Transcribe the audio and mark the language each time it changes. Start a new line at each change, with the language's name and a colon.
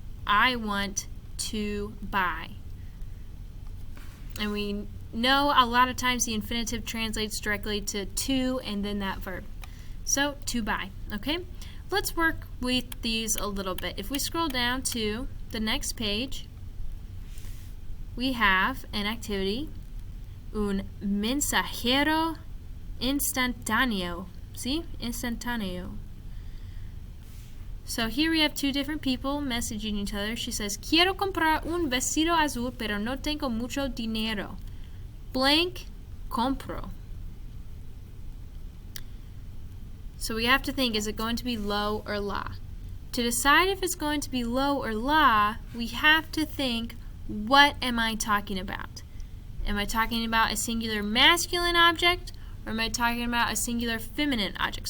English: I want to buy. And we know a lot of times the infinitive translates directly to and then that verb. So, to buy. Okay? Let's work with these a little bit. If we scroll down to the next page, we have an activity.
Spanish: Un mensajero instantáneo.
English: See? Instantáneo. So here we have two different people messaging each other. She says,
Spanish: Quiero comprar un vestido azul, pero no tengo mucho dinero. Blank, compro.
English: So we have to think, is it going to be lo or la? To decide if it's going to be lo or la, we have to think, what am I talking about? Am I talking about a singular masculine object, or am I talking about a singular feminine object?